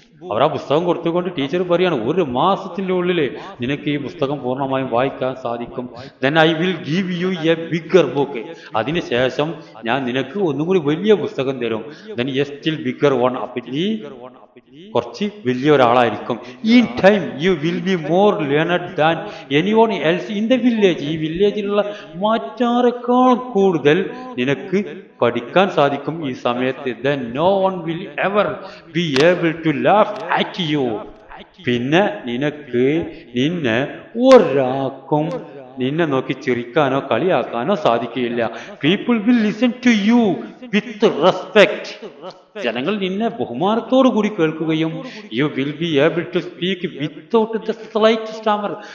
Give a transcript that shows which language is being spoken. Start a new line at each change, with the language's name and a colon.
Malayalam: അവർ ആ പുസ്തകം കൊടുത്തുകൊണ്ട് ടീച്ചർ പറയാണ്, ഒരു മാസത്തിൻ്റെ ഉള്ളിൽ നിനക്ക് ഈ പുസ്തകം പൂർണ്ണമായും വായിക്കാൻ സാധിക്കും.
English: then I will give you a bigger book.
Malayalam: അതിനുശേഷം ഞാൻ നിനക്ക് ഒന്നും കൂടി വലിയ പുസ്തകം തരും.
English: then a still bigger one.
Malayalam: അപ്പം നീ കുറച്ച് വലിയ ഒരാളായിരിക്കും.
English: in time you will be more learned than anyone else in the village.
Malayalam: ഈ വില്ലേജിലുള്ള മറ്റാരെക്കാൾ കൂടുതൽ നിനക്ക് പഠിക്കാൻ സാധിക്കും ഈ സമയത്ത്.
English: then no one will ever be able to laugh at you.
Malayalam: പിന്നെ നിന്നെ ഒരാൾക്കും നിന്നെ നോക്കി ചിരിക്കാനോ കളിയാക്കാനോ സാധിക്കുകയില്ല.
English: People will listen to you with respect.
Malayalam: ജനങ്ങൾ നിന്നെ ബഹുമാനത്തോടു കൂടി കേൾക്കുകയും
English: You will be able to speak without the slight stammer.